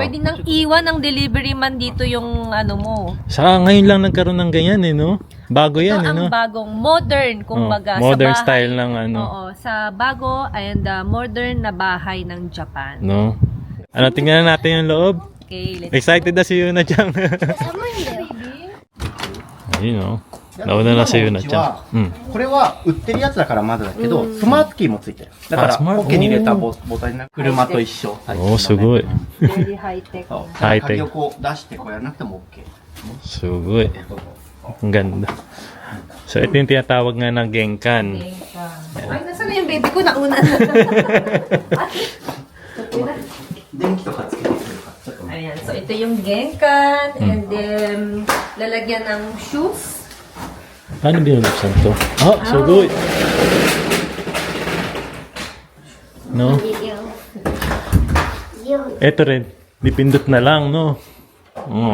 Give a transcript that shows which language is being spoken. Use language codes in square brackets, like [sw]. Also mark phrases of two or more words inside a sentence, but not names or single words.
[tl] Pwede nang iwan ng delivery man dito yung ano mo. Saka ngayon lang nagkaroon ng ganyan, eh, no? Bago yan, Ito eh, no? ang bagong modern, kumbaga, modern sa bahay. style ng ano. Oo, sa bago [en] and modern [tl] na bahay ng Japan. No? Ano, tingnan natin yung loob. [en] Okay, let's [tl] Excited na si Yuna Chang. [ja] 寒いんだよ。 [tl] Ayun, no? Nauna na si Yuna Chang. [ja] これは売ってるやつだからまだだけど、スマートキーもついてる。だからあスマートポッケに入れたボタンになる車と一緒。おー、すごい。 [en] Very high tech. [ja] そうハイテク鍵をこう出してこうやらなくても OK。 [tl] すごい。Ang ganda. So, ito yung tinatawag nga ng Genkan. Ay, nasa na yung baby ko? Nauna na. [ja] 電気とかつけてくれるからちょっとね。 [tl] Ayan, so ito yung genkan [en] and then [tl] lalagyan ng shoes. Paano binuluksan to? Ah, [en] so good. [tl] No? Ito rin. Dipindot na lang, no? Oo.